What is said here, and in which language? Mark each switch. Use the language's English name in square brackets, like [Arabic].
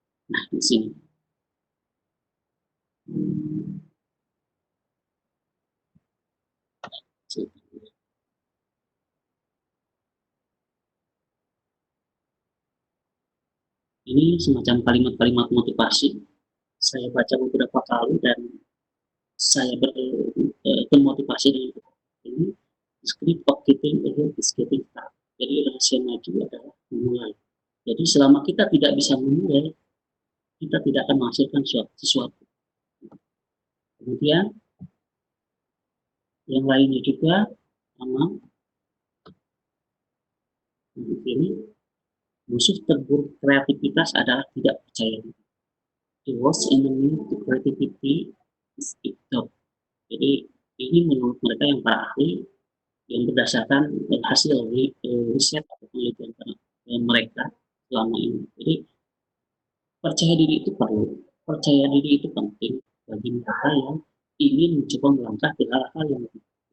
[Indonesian] Nah di sini ini semacam kalimat-kalimat motivasi. Saya baca beberapa kali dan saya termotivasi dengan ini. [English] Script of getting ahead is getting started. [Indonesian] Jadi rahasia maju adalah memulai. Jadi selama kita tidak bisa memulai, kita tidak akan menghasilkan sesuatu. Kemudian yang lainnya juga sama. Ini musuh terburuk kreativitas adalah tidak percaya diri. [English] The worst enemy to creativity is ignorance. [Indonesian] Jadi ini menurut mereka yang para ahli yang berdasarkan hasil riset atau penelitian mereka selama ini. Jadi percaya diri itu perlu, percaya diri itu penting bagi mereka yang ingin mencoba melangkah ke hal-hal yang lebih.